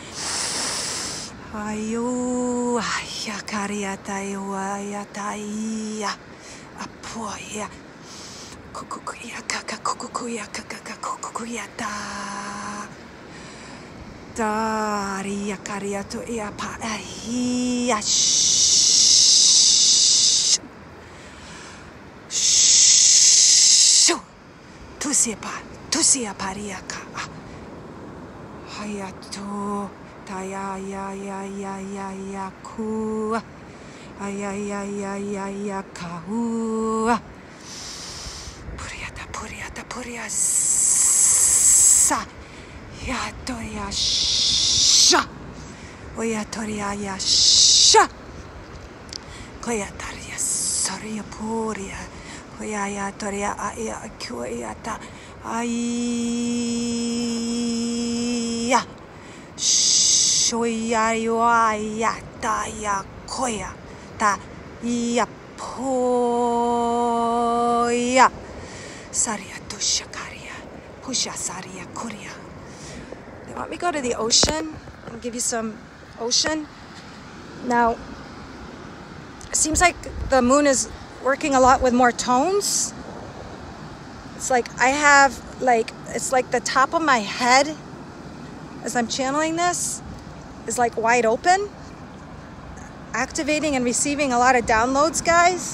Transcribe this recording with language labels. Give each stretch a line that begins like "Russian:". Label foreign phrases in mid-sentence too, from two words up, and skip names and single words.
English: Ayu ayakariata ayataya apoya kukukuya kaka kukukuya kaka kukukuyata dari yakariato iapa ahia shu tusia pariaka hayato Taya ya ya ya ya ya ku ya ya ya ya ya kahu puriata sa ya toria sha oya toria ya sha koya taria soria puria koya ya toria ya kuya ya Shoya ta ya koya ta ya poya saria tushakaria pusha saria kuria. They want me to go to the ocean and give you some ocean. Now, it seems like the moon is working a lot with more tones. It's like I have it's like the top of my head as I'm channeling this is like wide open, activating and receiving a lot of downloads, guys.